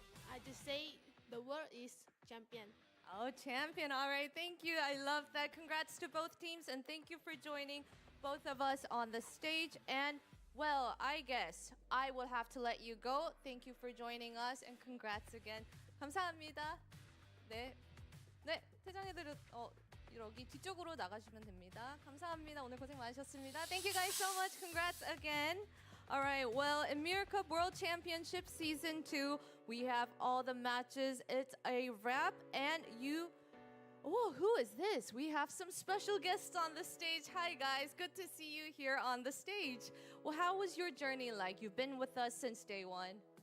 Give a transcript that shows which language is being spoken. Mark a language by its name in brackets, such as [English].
[English] I just say the world is champion. Oh, champion. All right. Thank you. I love that. Congrats to both teams, and thank you for joining both of us on the stage. And, well, I guess I will have to let you go. Thank you for joining us, and congrats again. [Korean] 감사합니다. 네. 네. 퇴장해드려. 여기 뒤쪽으로 나가시면 됩니다. 감사합니다. 오늘 고생 많으셨습니다. [English] Thank you guys so much. Congrats again. All right, well, Ymir Cup World Championship Season 2, we have all the matches. It's a wrap, and who is this? We have some special guests on the stage. Hi, guys. Good to see you here on the stage. Well, how was your journey like? You've been with us since day one.